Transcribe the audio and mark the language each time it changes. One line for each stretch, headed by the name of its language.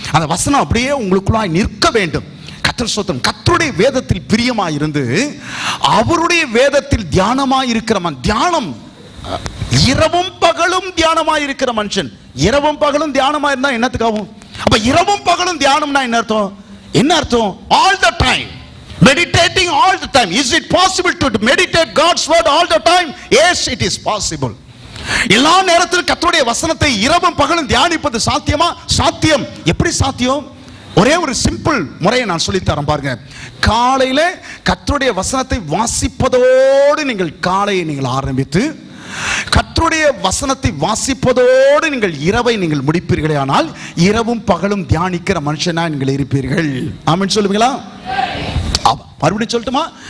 Tamil: அந்த வசனம் அப்படியே உங்களுக்குள்ளாய் நிற்க வேண்டும். கர்த்தர் ஸ்தோத்திரம். கர்த்தருடைய வேதத்தில் பிரியமாய் இருந்து அவருடைய வேதத்தில் தியானமாய் இருக்கிறவன், தியானம் இரவும் பகலும் தியானமாய் இருக்கிற மனுஷன். இரவும் பகலும் தியானமாய் இருந்தா என்னத்துக்காகும்? அப்ப இரவும் பகலும் தியானம்னா என்ன அர்த்தம்? என்ன அர்த்தம்?
English: all the time meditating all the time. Is it possible to meditate God's word all the time? Yes, it is possible.
Tamil: எல்லா நேரத்திலும் கர்த்தருடைய வசனத்தை இரவும் பகலும் தியானிப்பது சாத்தியமா? சாத்தியம். எப்படி சாத்தியம்? ஒரே ஒரு சிம்பிள் முறையை நான் சொல்லி தரேன் பாருங்க. காலையில கர்த்தருடைய வசனத்தை வாசிப்பதோடு நீங்கள் காலையை நீங்கள் ஆரம்பித்து கர்த்தருடைய வசனத்தை வாசிப்பதோடு நீங்கள் இரவை நீங்கள் முடிப்பீர்களே, ஆனால் இரவும் பகலும் தியானிக்கிற மனுஷனா நீங்கள் இருப்பீர்கள். ஆமென் சொல்லுவீங்களா? மறுபடியும் சொல்லட்டுமா?